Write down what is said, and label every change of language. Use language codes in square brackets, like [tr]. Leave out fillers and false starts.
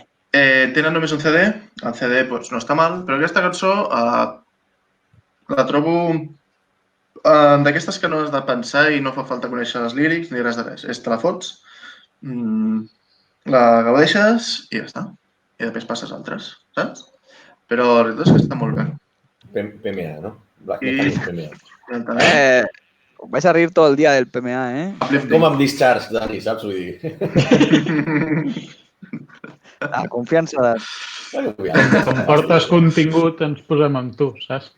[ca] Tenen només un CD, el CD no està mal, però aquesta cançó la trobo d'aquestes que no has de pensar i no fa falta conèixer els lírics ni res de res. Te la fots, la gaudeixes i ja està. I després passes altres, saps? Però la veritat és que està molt bé. PMA, ¿no? Black Metal és PMA. [es] Vais a reír todo el día del PMA, [ca] Com amb Discharge, Dani, saps? Vull dir... La confiança de... Bueno, ja. Com portes contingut, ens posem amb tu, saps?